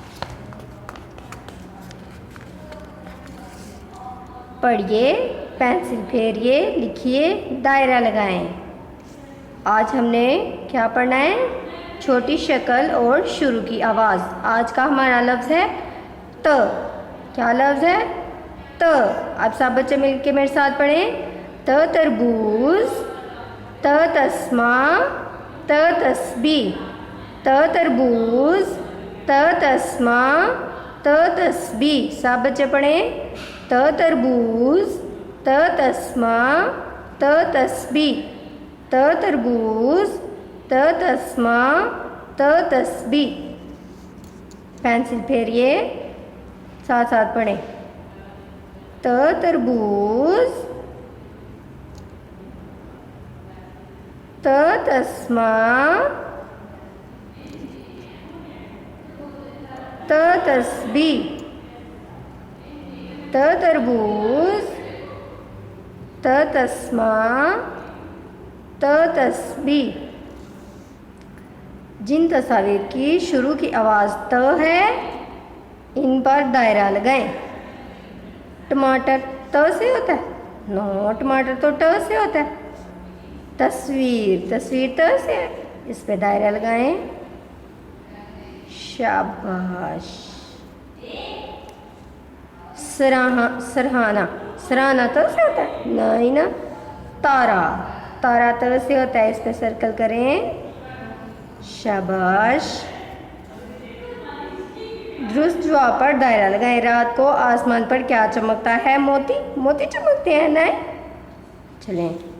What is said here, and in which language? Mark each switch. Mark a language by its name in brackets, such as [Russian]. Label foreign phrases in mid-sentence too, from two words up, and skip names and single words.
[Urdu] پڑھیے، پنسل پھیریے، لکھیے، دائرہ لگائیں. آج ہم نے کیا پڑھنا ہے? چھوٹی شکل اور شروع کی آواز. آج کا ہمارا لفظ ہے ت۔ کیا لفظ ہے؟ ت. اب سب بچے مل کے میرے ساتھ پڑھیں. ت تربوز، ت تسمہ، ت تسبیح. ت تربوز، ت تسمہ، ت تسبیح. سب بچے پڑھیں۔ ت تربوز، ت تسمہ، ت تسبیح. ت تربوز، ت تسمہ، ت تسبیح. پنسل پھیریے، ساتھ ساتھ پڑھیں. ت تربوز، ت تسمہ، ت تسبیح. ت تربوز، ت تسمہ، ت تسبیح. جن تصویر کی شروع کی آواز ت ہے، ان پر دائرہ لگائیں. ٹماٹر ت سے ہوتا ہے? نو، ٹماٹر تو ٹ سے ہوتا ہے. تصویر، تصویر ت سے ہے، اس پہ دائرہ لگائیں. شاباش۔ سرہانا، سرہانا ت سے ہوتا ہے؟ نہیں نا. تارا، تارا ت سے ہوتا ہے، اس پہ سرکل کریں. شاباش. درست جواب پر دائرہ لگائیں. رات کو آسمان پر کیا چمکتا ہے? موتی، موتی چمکتے ہیں۔ نہیں، چلیں.